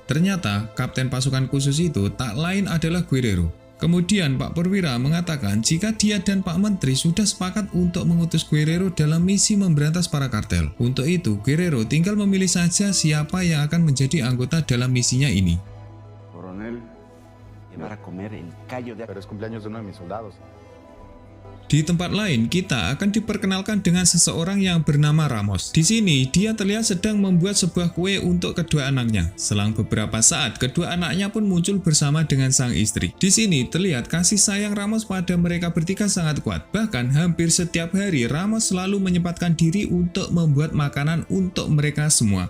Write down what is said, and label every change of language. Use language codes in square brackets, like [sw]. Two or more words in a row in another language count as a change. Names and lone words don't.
[id] Ternyata kapten pasukan khusus itu tak lain adalah Guerrero. Kemudian Pak Perwira mengatakan jika dia dan Pak Menteri sudah sepakat untuk mengutus Guerrero dalam misi memberantas para kartel. Untuk itu, Guerrero tinggal memilih saja siapa yang akan menjadi anggota dalam misinya ini. [es] Coronel, llevar a comer el callo de... Pero es cumpleaños de uno de mis soldados. [id] Di tempat lain, kita akan diperkenalkan dengan seseorang yang bernama Ramos. Di sini, dia terlihat sedang membuat sebuah kue untuk kedua anaknya. Selang beberapa saat, kedua anaknya pun muncul bersama dengan sang istri. Di sini, terlihat kasih sayang Ramos pada mereka bertiga sangat kuat. Bahkan, hampir setiap hari, Ramos selalu menyempatkan diri untuk membuat makanan untuk mereka semua.